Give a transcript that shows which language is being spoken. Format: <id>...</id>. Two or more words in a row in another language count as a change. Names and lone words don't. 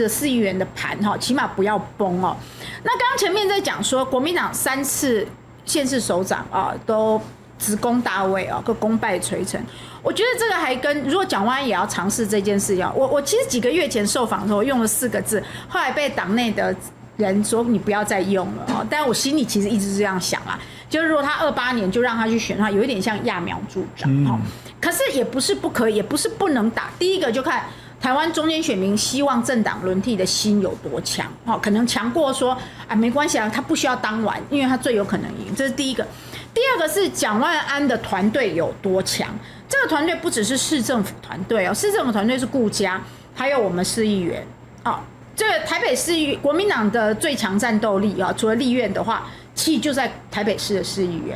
<zh>的4億元的盤起碼不要崩那剛剛前面在講說國民黨3次縣市首長都直攻大位都功敗垂成，我覺得這個還跟如果蔣萬安也要嘗試這件事我其實幾個月前受訪的時候用了4個字，後來被黨內的人說你不要再用了但我心裡其實一直是這樣想就是如果他28年就讓他去選的話，有一點像揠苗助長可是也不是不可以，也不是不能打。第一個就看台灣中間選民希望政黨輪替的心有多強可能強過說沒關係他不需要當完，因為他最有可能贏，這是第一個。第二個是蔣萬安的團隊有多強，這個團隊不只是市政府团隊市政府团隊是顧家，還有我們市議員這個台北市國民黨的最強戰鬥力除了立院的話，其實就在台北市的市議員。</zh>